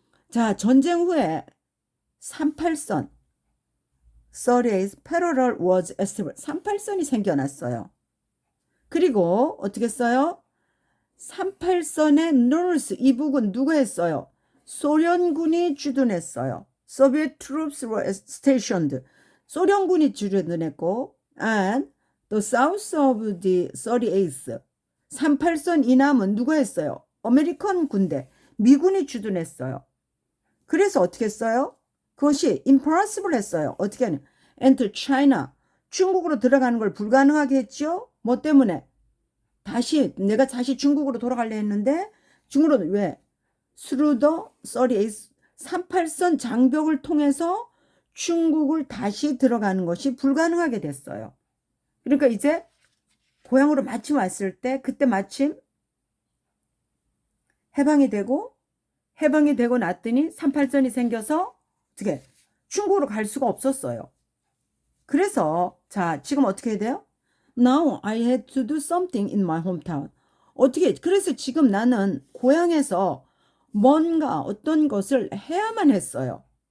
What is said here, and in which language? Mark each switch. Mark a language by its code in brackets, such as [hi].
[ko] 자, 전쟁 후에 38선 [en] 38th parallel was established. [ko] 38선이 생겨났어요. 그리고 어떻게 했어요? 38선의 north 이 부근 누가 했어요? 소련군이 주둔했어요. [en] Soviet troops were stationed. [ko] 소련군이 주둔했고 [en] and the south of the 38th [ko] 38선 이남은 누가 했어요? 아메리칸 군대, 미군이 주둔했어요. 그래서 어떻게 했어요? 그것이 impossible 했어요. 어떻게 하냐? [en] Enter China. [ko] 중국으로 들어가는 걸 불가능하게 했죠? 뭐 때문에? 내가 다시 중국으로 돌아가려 했는데 중국으로 왜? [en] Through the 38 [ko] 38선 장벽을 통해서 중국을 다시 들어가는 것이 불가능하게 됐어요. 그러니까 이제 고향으로 마침 왔을 때 그때 마침 해방이 되고 났더니 38선이 생겨서 어떻게 중국으로 갈 수가 없었어요. 그래서 자 지금 어떻게 해야 돼요? [en] Now I had to do something in my hometown. [ko] 그래서 지금 나는 고향에서 뭔가 어떤 것을 해야만 했어요.